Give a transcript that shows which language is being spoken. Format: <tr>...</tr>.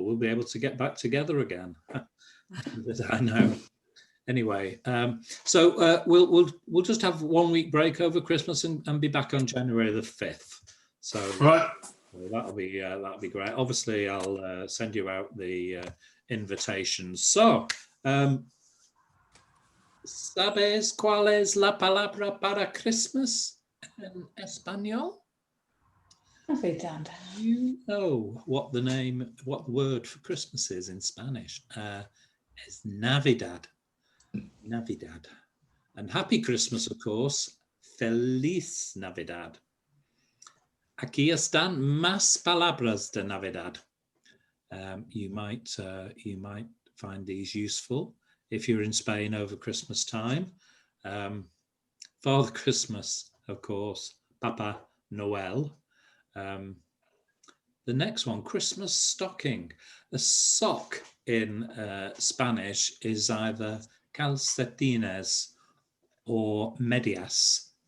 <en>We'll be able to get back together again. I know. Anyway, so we'll just have 1 week break over Christmas and be back on January the 5th. So right, that'll be great. Obviously, I'll send you out the invitations.</en> <es>So, ¿sabes cuál es la palabra para Christmas en español? Navidad.</es> <en>You know what the word for Christmas is in Spanish? It's Navidad. Navidad. And happy Christmas, of course.</en> <es>Feliz Navidad. Aquí están más palabras de Navidad.</es> <en>You might find these useful if you're in Spain over Christmas time. Father Christmas, of course. Papa Noel. The next one, Christmas stocking. A sock in Spanish is either calcetines or medias.</en>